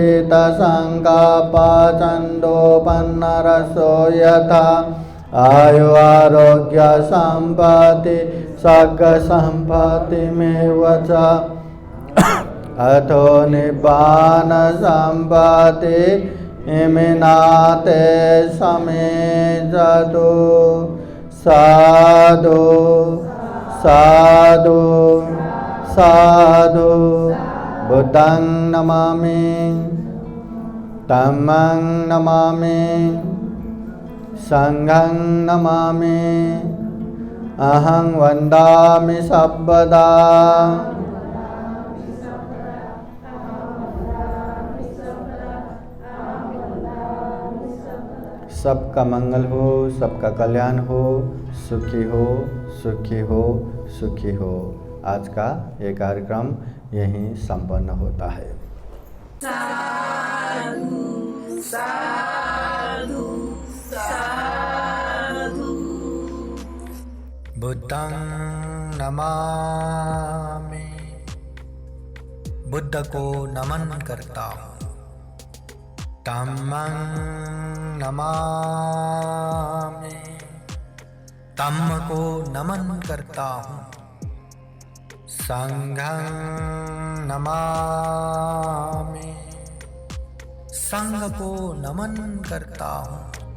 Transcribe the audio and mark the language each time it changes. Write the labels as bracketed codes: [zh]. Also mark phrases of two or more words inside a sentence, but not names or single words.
[pi] चित्तसङ्कल्पचन्दोपन्नरसो यथा आयु आरोग्य सम्पत्ति सर्गसम्पत्तिमेव च अथो निब्बान सम्पत्ति इमिनाते समेजतु साधु साधु साधु बुद्धं नमामि धम्मं नमामि संघं नमामि अहं वन्दामि सर्वदा [hi] सबका मंगल हो, सबका कल्याण हो, सुखी हो, सुखी हो, सुखी हो। आज का ये कार्यक्रम यहीं संपन्न होता है। [pi] साधु साधु साधु। बुद्धं नमामि, [hi] बुद्ध को नमन करता हूँ। [pi] धम्मं नमामि, [hi] धम्म को नमन करता हूँ। [pi] संघं नमामि, [hi] संघ को नमन करता हूँ।